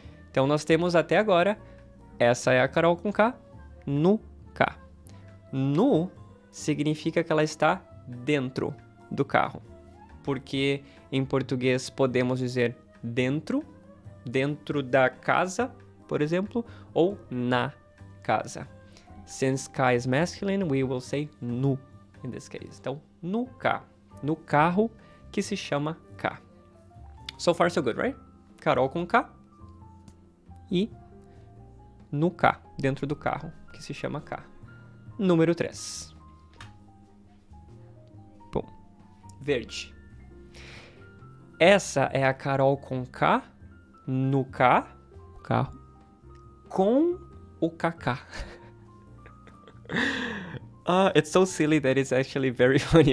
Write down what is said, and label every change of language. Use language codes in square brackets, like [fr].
[pt] Então, nós temos até agora, essa é a Carol com K no K. No significa que ela está dentro do carro, porque em português podemos dizer dentro da casa, por exemplo, ou na casa. [en] Since K is masculine, we will say no in this case. [pt] Então, no K, no carro que se chama K. [en] So far, so good, right? [pt] Carol com K e no K, dentro do carro que se chama K. Número 3. Bom, verde. Essa é a Carol com K no K, carro, com o KK. [en] It's so silly that it's actually very funny.